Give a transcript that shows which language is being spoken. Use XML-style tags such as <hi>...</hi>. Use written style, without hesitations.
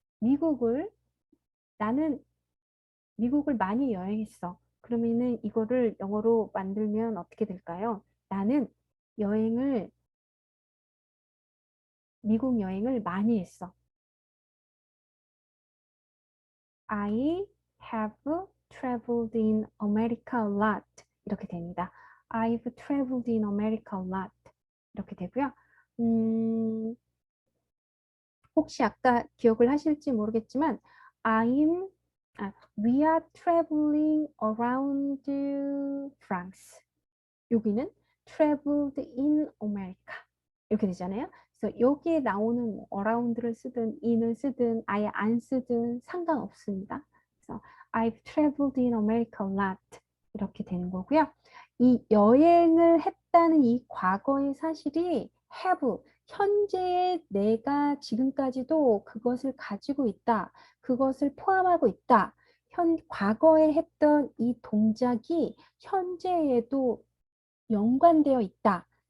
<ko>미국을 나는 미국을 많이 여행했어. 그러면은 이거를 영어로 만들면 어떻게 될까요? 나는 여행을, 미국 여행을 많이 했어.</ko> <en>I have traveled in America a lot.</en> <ko>이렇게 됩니다.</ko> <en>I've traveled in America a lot.</en> <ko>이렇게 되고요. 음, 혹시 아까 기억을 하실지 모르겠지만</ko> <en>we are traveling around France.</en> <ko>여기는</ko> <en>traveled in America</en> <ko>이렇게 되잖아요. 그래서 여기에 나오는 뭐 around를 쓰든 in을 쓰든 아예 안 쓰든 상관없습니다. 그래서</ko> <en>I've traveled in America a lot</en> <ko>이렇게 되는 거고요. 이 여행을 했다는 이 과거의 사실이 have 현재의 내가 지금까지도 그것을 가지고 있다. 그것을 포함하고 있다. 과거에 했던 이 동작이 현재에도 연관되어 있다.</ko>